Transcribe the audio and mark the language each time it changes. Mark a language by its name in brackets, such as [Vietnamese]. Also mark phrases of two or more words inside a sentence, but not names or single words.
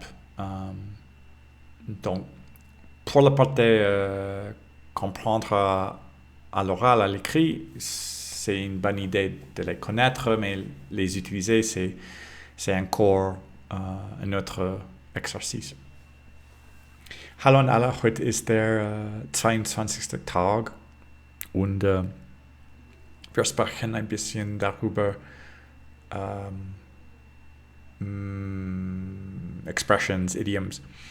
[French] Donc, pour la partie comprendre à l'oral, à l'écrit, c'est une bonne idée de les connaître, mais les utiliser, c'est encore un autre exercice. [German] Hallo an alle, heute ist der 22. Tag und wir sprechen ein bisschen darüber, [English] Expressions, Idioms.